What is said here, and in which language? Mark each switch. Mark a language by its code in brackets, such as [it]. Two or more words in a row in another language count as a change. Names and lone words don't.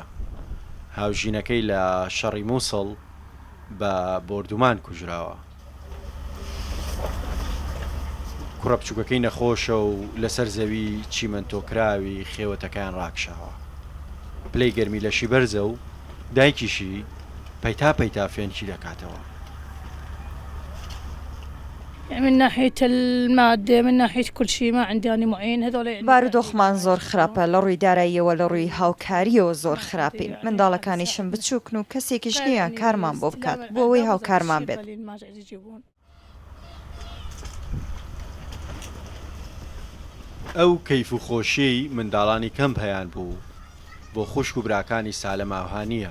[ckb] هاوژینەکەی لە شەڕی مووسڵ بە بۆردومان کوژراوە. کوڕە بچووکەکەی نەخۆشە و لەسەر زەوی چیمەنتۆکراوی خێوەتەکان ڕاکشاوە. پلەی گەرمی لەشی بەرزە و دایکیشی پەیتا پەیتا فێنکی دەکاتەوە. [ar] من ناحية المادة من ناحية كل شيء ما عندي أنا معين هذول [ckb] بارودۆخمان زۆر خراپە لە ڕووی داراییەوە لە ڕووی هاوکاریەوە زۆر خراپین. منداڵەکانیشم بچووکن و کەسێکیش نییە کارمان بۆ بکات بۆ ئەوەی هاوکارمان بێت. ئەو کەیف و خۆشیی منداڵانی کەمپ هەیان بوو بۆ خوشک و براکانی سالە ماوهانیە.